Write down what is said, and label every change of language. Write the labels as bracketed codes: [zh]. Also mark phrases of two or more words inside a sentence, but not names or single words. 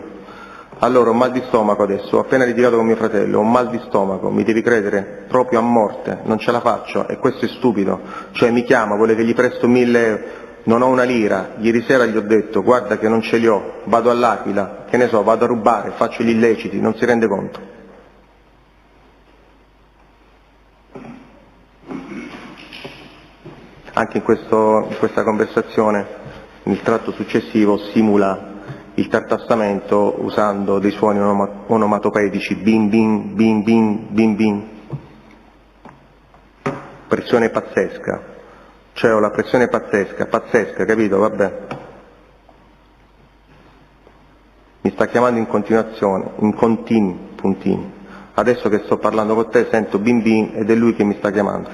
[it] Allora ho mal di stomaco adesso, ho appena litigato con mio fratello, ho mal di stomaco, mi devi credere, proprio a morte, non ce la faccio, e questo è stupido, cioè mi chiama, vuole che gli presto 1.000 non ho una lira, ieri sera gli ho detto guarda che non ce li ho, vado all'Aquila, che ne so, vado a rubare, faccio gli illeciti, non si rende conto. Anche in questa conversazione, nel tratto successivo, simula il tartassamento usando dei suoni onomatopeici, bim bim, bim bim, bim bim. Pressione pazzesca, cioè ho la pressione pazzesca, capito? Vabbè. Mi sta chiamando in continuazione, in continui puntini. Adesso che sto parlando con te sento bim bim ed è lui che mi sta chiamando.